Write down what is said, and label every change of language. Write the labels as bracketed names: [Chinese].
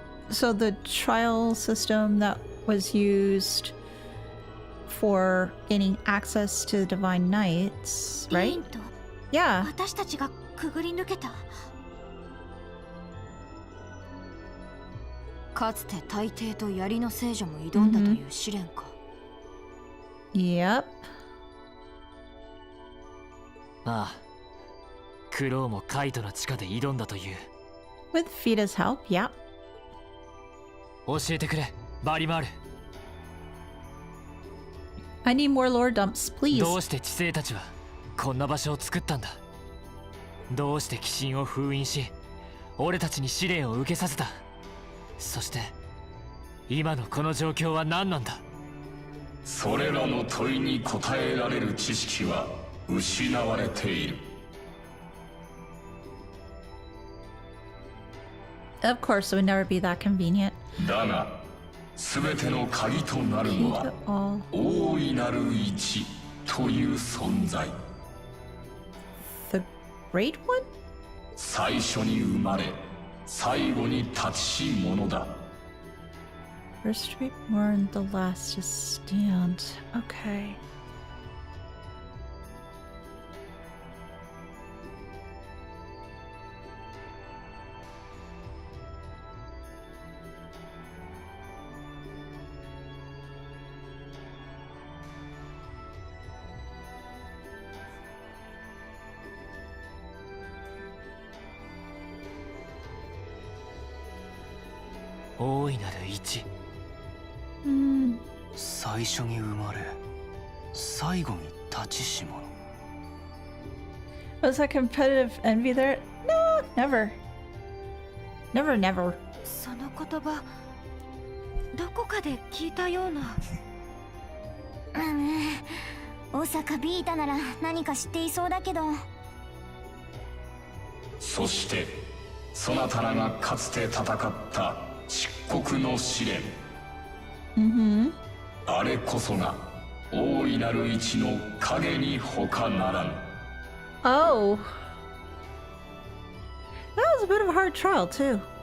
[English] So the trial system that was used for gaining access to the Divine Knights, [Japanese] リ [English] right? [Japanese] ーンと [English] Yeah. [Japanese] 私たちがくぐり抜けた。かつて大帝と槍の聖女も挑んだという試練か。 [English] Yep. [Japanese] ああ、クロウもカイトの地下で挑んだという。 [English] With Fita's help, yeah. [Japanese] 教えてくれ、バリマール。 [English] I need more lore dumps, please. [Japanese] どうして知性たちはこんな場所を作ったんだ。どうして鬼神を封印し、俺たちに試練を受けさせた。そして今のこの状況は何なんだ。それらの問いに答えられる知識は失われている。 [English] Of course, it would never be that convenient. [Japanese] だが、すべての鍵となるの [English] Key [Japanese] は [English] to all [Japanese] 大いなる一という存在。 [English] the Great One? [Japanese] 最初に生まれ、最後に立ちし者だ。 [English] First to be born, the last to stand. Okay. [Japanese] "大いなる一." 最初に生まれ最後に立ちし者。 [English] Was that competitive envy there? No, never. Never, never. [Japanese] その言葉、どこかで聞いたような。大阪ビータなら何か知っていそうだけど。そしてそなたらがかつて戦った漆黒の試練、あれこそが大いなる一の影に他ならぬ。 [English] Oh. That was a bit of a hard trial, too.